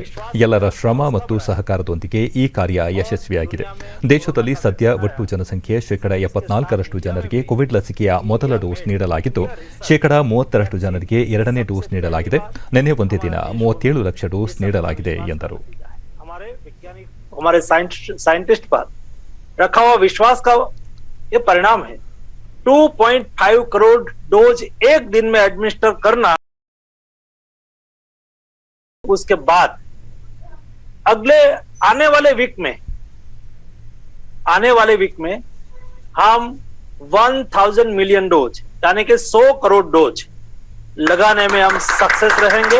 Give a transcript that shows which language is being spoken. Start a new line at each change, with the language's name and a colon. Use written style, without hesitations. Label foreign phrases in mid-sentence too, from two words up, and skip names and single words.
Kannada: ಎಲ್ಲರ ಶ್ರಮ ಮತ್ತು ಸಹಕಾರದೊಂದಿಗೆ ಈ ಕಾರ್ಯ ಯಶಸ್ವಿಯಾಗಿದೆ. ದೇಶದಲ್ಲಿ ಸದ್ಯ ಒಟ್ಟು ಜನಸಂಖ್ಯೆ 74% ಜನರಿಗೆ ಕೋವಿಡ್ ಲಸಿಕೆಯ ಮೊದಲ ಡೋಸ್ ನೀಡಲಾಗಿದ್ದು 30% ಜನರಿಗೆ ಎರಡನೇ ಡೋಸ್ ನೀಡಲಾಗಿದೆ. ನಿನ್ನೆ ಒಂದೇ ದಿನ 37 ಲಕ್ಷ ಡೋಸ್ ನೀಡಲಾಗಿದೆ ಎಂದರು.
Hindi: हमारे साइंटिस्ट पर रखा हुआ विश्वास का ये परिणाम है. 2.5 करोड़ डोज एक दिन में एडमिनिस्टर करना, उसके बाद अगले आने वाले वीक में हम 1000 मिलियन डोज यानी कि 100 करोड़ डोज लगाने में हम सक्सेस रहेंगे.